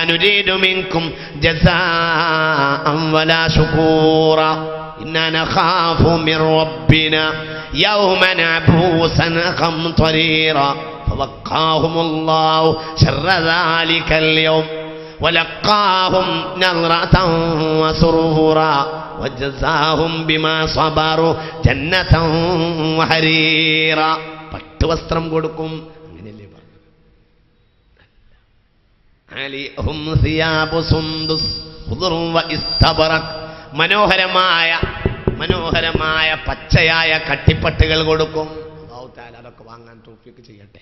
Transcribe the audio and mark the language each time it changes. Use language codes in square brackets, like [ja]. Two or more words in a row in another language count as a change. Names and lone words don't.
[ar] نريد منكم جزاء ولا شكورا إنا نخاف من ربنا يوما عبوسا قمطريرا فوقاهم الله شر ذلك اليوم ولقاهم نظرة وسرورا وجزاهم بما صبروا جنة وحريرا. [ml] പട്ടുവസ്ത്രം കൊടുക്കും. അങ്ങനെയല്ലേ പറഞ്ഞു. [ar] عاليهم ثياب سندس خضر وإستبرق, [ml] മനോഹരമായ പച്ചയായ കട്ടിപ്പട്ടുകൾ കൊടുക്കും. [ar] الله تعالى [ml] അതൊക്കെ വാങ്ങാൻ തൗഫീഖ് ചെയ്യട്ടെ.